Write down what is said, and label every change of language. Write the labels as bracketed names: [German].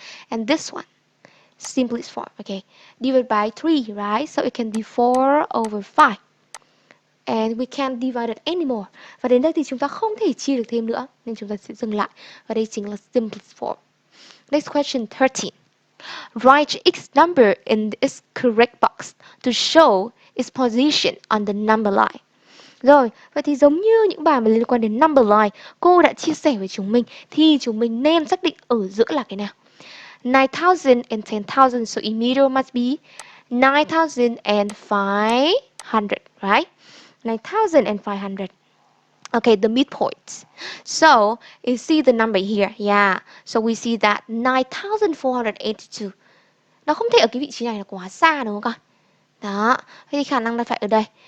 [English] And this one, simplest form, okay, divided by 3, right? So it can be 4/5. And we can't divide it anymore. [Vietnamese] Và đến đây thì chúng ta không thể chia được thêm nữa, nên chúng ta sẽ dừng lại. Và đây chính là simplest form. [English] Next question, 13. Write x number in its correct box to show its position on the number line. [Vietnamese] Rồi, vậy thì giống như những bài mà liên quan đến number line, cô đã chia sẻ với chúng mình, thì chúng mình nên xác định ở giữa là cái nào. [English] 9,000 and 10,000, so in middle must be 9,500, right? 9,500. Okay, the midpoint. So, you see the number here. Yeah, so we see that 9,482. [Vietnamese] Nó không thể ở cái vị trí này là quá xa, đúng không con? Đó, thì khả năng là phải ở đây.